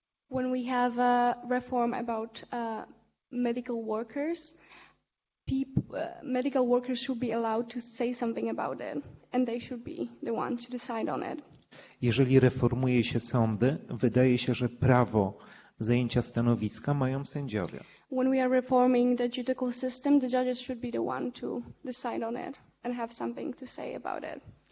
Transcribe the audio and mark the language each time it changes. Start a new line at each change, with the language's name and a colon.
English: When we have a reform about medical workers, medical workers should be allowed to say something about it, and they should be the ones to decide on it.
Polish: Jeżeli reformuje się sądy, wydaje się, że prawo zajęcia stanowiska mają sędziowie.
English: When we are reforming the judicial system, the judges should be the one to decide on it and have something to say about it.